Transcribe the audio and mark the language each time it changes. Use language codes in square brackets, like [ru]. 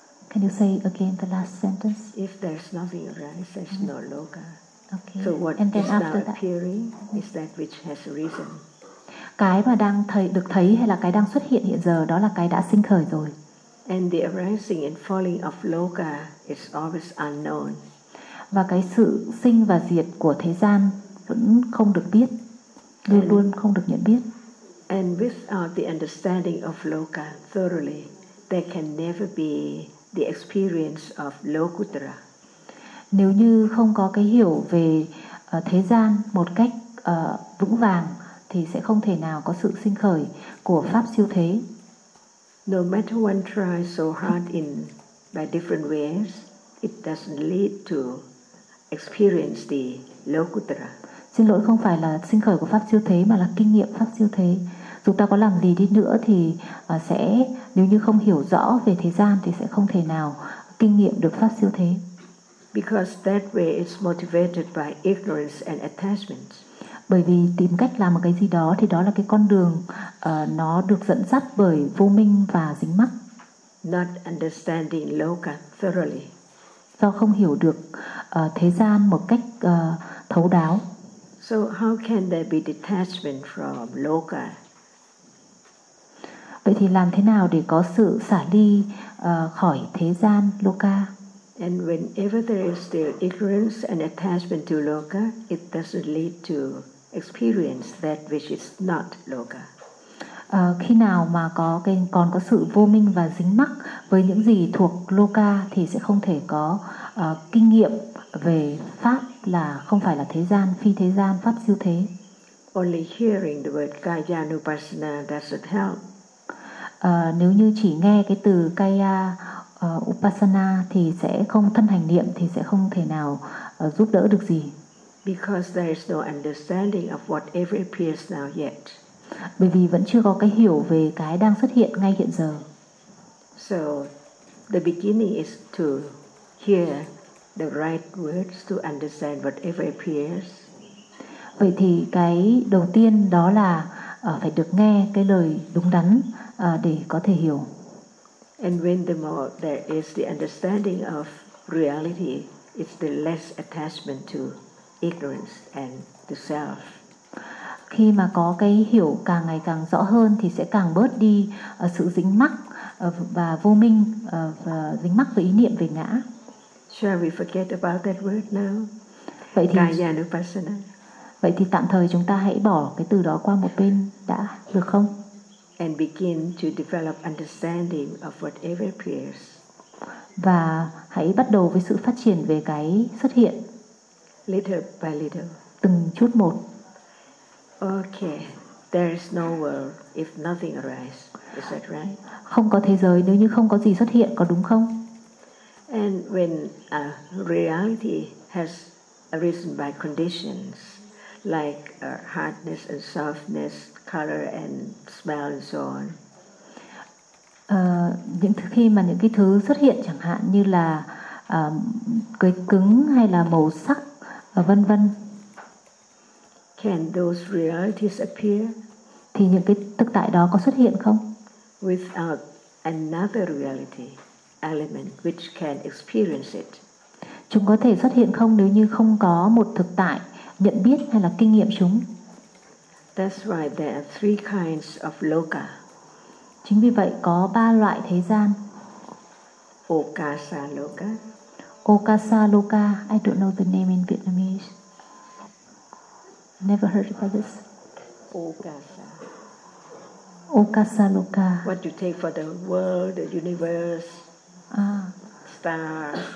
[en] Can you say again the last sentence? If there's nothing arise, there's no loka. Okay. So what and then is after now that, appearing is that which has arisen. [vi] Cái mà đang thấy, được thấy hay là cái đang xuất hiện hiện giờ đó là cái đã sinh khởi rồi. [en] And the arising and falling of loka is always unknown. [vi] Và cái sự sinh và diệt của thế gian vẫn không được biết, luôn luôn không được nhận biết. [en] And without the understanding of loka thoroughly, there can never be the experience of lokuttara. [vi] Nếu như không có cái hiểu về thế gian một cách vững vàng, thì sẽ không thể nào có sự sinh khởi của pháp siêu thế. [en] No matter one tries so hard in by different ways, it doesn't lead to experience the lokuttara. [vi] Xin lỗi, không phải là sinh khởi của pháp siêu thế mà là kinh nghiệm pháp siêu thế. Dù ta có làm gì đi nữa thì sẽ nếu như không hiểu rõ về thế gian thì sẽ không thể nào kinh nghiệm được pháp siêu thế. [en] Because that way it's motivated by ignorance and attachment. [vi] Bởi vì tìm cách làm một cái gì đó thì đó là cái con đường nó được dẫn dắt bởi vô minh và dính mắc. [en] Not understanding loka thoroughly. [vi] Do không hiểu được thế gian một cách thấu đáo. [en] So how can there be detachment from loka? [vi] Vậy thì làm thế nào để có sự xả ly khỏi thế gian loka? [en] And whenever there is still ignorance and attachment to loka, it doesn't lead to experience that which is not loka. [vi] Khi nào mà có cái còn có sự vô minh và dính mắc với những gì thuộc loka thì sẽ không thể có kinh nghiệm về pháp là không phải là thế gian, phi thế gian, pháp siêu thế. [en] Only hearing the word kaya nupassana doesn't help. [vi] Nếu như chỉ nghe cái từ kaya upassana thì sẽ không thân hành niệm thì sẽ không thể nào giúp đỡ được gì. [en] Because there is no understanding of whatever appears now yet. [vi] Bởi vì vẫn chưa có cái hiểu về cái đang xuất hiện ngay hiện giờ. [en] So the beginning is to hear the right words to understand whatever appears. [vi] Vậy thì cái đầu tiên đó là phải được nghe cái lời đúng đắn để có thể hiểu. [en] And when the more there is the understanding of reality, it's the less attachment to ignorance and the self. [vi] Khi mà có cái hiểu càng ngày càng rõ hơn thì sẽ càng bớt đi sự dính mắc và vô minh và dính mắc với ý niệm về ngã. [en] Shall we forget about that word now? [vi] Vậy thì [pi] Kaya-nupassana. [vi] Vậy thì tạm thời chúng ta hãy bỏ cái từ đó qua một bên đã được không? [en] And begin to develop understanding of whatever appears. [vi] Và hãy bắt đầu với sự phát triển về cái xuất hiện. [en] Little by little. [vi] Từng chút một. [en] Okay, there is no world if nothing arises. Is that right? [vi] Không có thế giới nếu như không có gì xuất hiện, có đúng không? [en] And when a reality has arisen by conditions like hardness and softness, color and smell and so on. [vi] Những khi mà những cái thứ xuất hiện chẳng hạn như là cái cứng hay là màu sắc vân vân. [en] Can those realities appear? [vi] Thì những cái thực tại đó có xuất hiện không? [en] Without another reality element which can experience it. [vi] Chúng có thể xuất hiện không nếu như không có một thực tại nhận biết hay là kinh nghiệm chúng? [en] That's why there are three kinds of loka. [vi] Chính vì vậy có ba loại thế gian. [pi] Okasa loka. Okasa loka. [en] I don't know the name in Vietnamese. Never heard about this. [pi] Okasa. Okasa loka. [en] What you take for the world, the universe, star.